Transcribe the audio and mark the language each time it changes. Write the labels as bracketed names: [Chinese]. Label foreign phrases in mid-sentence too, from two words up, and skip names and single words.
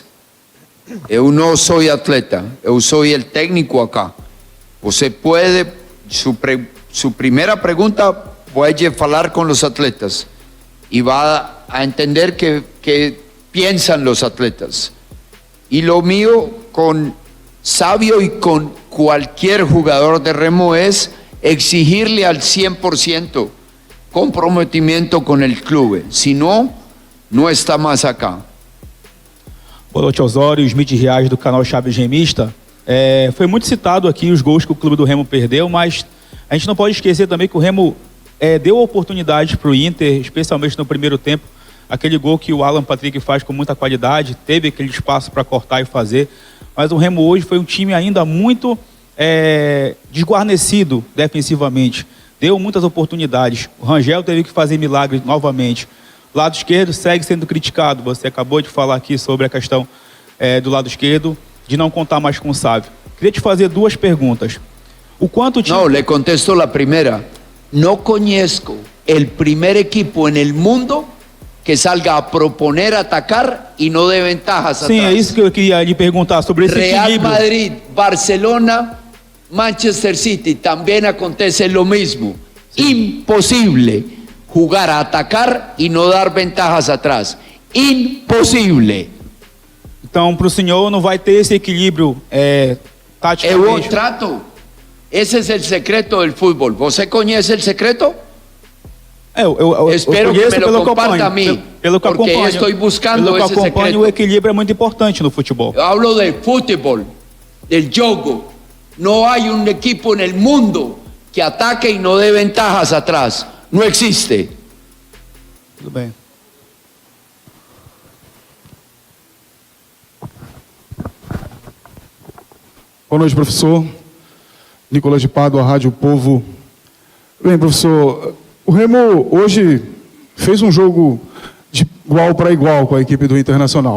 [Portuguese] Eu não sou atleta, eu sou o técnico acá. Você pode, su primeira pergunta, pode falar com os atletas e vai a entender que pensam os atletas. [Spanish] E lo mío con Sabio y con cualquier jugador de Remo es exigirle al 100% comprometimiento con el club. Si no, no está más acá. [Portuguese] Boa noite, Osório, Smith Riage do canal Chaves Remista. Foi muito citado aqui os gols que o clube do Remo perdeu, mas a gente não pode esquecer também que o Remo deu oportunidades para o Inter, especialmente no primeiro tempo. Aquele gol que o Alan Patrick faz com muita qualidade, teve aquele espaço para cortar e fazer. Mas o Remo hoje foi um time ainda muito desguarnecido defensivamente. Deu muitas oportunidades. O Rangel teve que fazer milagres novamente. O lado esquerdo segue sendo criticado. Você acabou de falar aqui sobre a questão do lado esquerdo, de não contar mais com o Sávio. Queria te fazer 2 perguntas. O quanto o time... [Spanish] No, le contesto la primera. No conozco el primer equipo en el mundo que salga a proponer atacar y no dé ventajas [Portuguese] Sim, [Spanish] atrás. [Portuguese] é isso que eu queria lhe perguntar sobre esse [Spanish] Real [Portuguese] equilíbrio. [Spanish] Madrid, Barcelona, Manchester City, también acontece lo mismo. Imposible jugar a atacar y no dar ventajas atrás. Imposible. [Portuguese] Então, para o senhor, não vai ter esse equilíbrio Eu taticamente. trato. [Spanish] Ese es el secreto del fútbol. [Portuguese] ¿Você conhece [Spanish] el secreto? [Portuguese] Eu [Spanish] Espero que [Portuguese] conheço [Spanish] me lo [Portuguese] pelo que [Spanish] comparta a mí, [Portuguese] pelo que [Spanish] porque [Portuguese] acompanho. [Spanish] estoy buscando [Portuguese] pelo que [Spanish] ese [Portuguese] acompanho, [Spanish] secreto. [Portuguese] o equilíbrio é muito importante no futebol. [Spanish] Yo hablo de fútbol, del juego. No hay un equipo en el mundo que ataque y no dé ventajas atrás. No existe. [Portuguese] Tudo bem. Boa noite, professor. Nicolas de Pádua, Rádio Povo. Bem, professor, o Remo hoje fez um jogo de igual para igual com a equipe do Internacional.